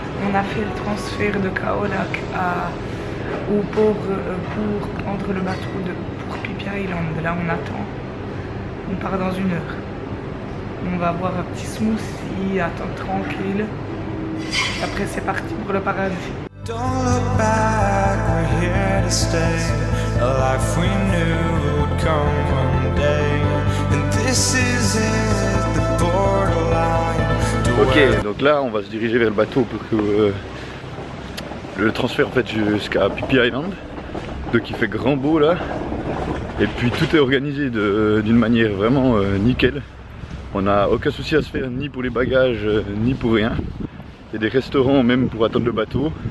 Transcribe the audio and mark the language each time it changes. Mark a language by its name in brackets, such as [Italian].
[French] On a fait le transfert de Kaolack au port pour prendre le bateau pour Phi Phi Island. Là on attend, on part dans 1 heure. On va boire un petit smoothie, attendre tranquille. Et après c'est parti pour le paradis. [English] Don't look back, we're here to stay. A life we knew would come one day. And this is it, the borderline. [French] Ok, donc là on va se diriger vers le bateau pour que le transfert en fait jusqu'à Phi Phi Island. Donc il fait grand beau là. Et puis tout est organisé d'une manière vraiment nickel. On n'a aucun souci à se faire ni pour les bagages ni pour rien. Il y a des restaurants même pour attendre le bateau.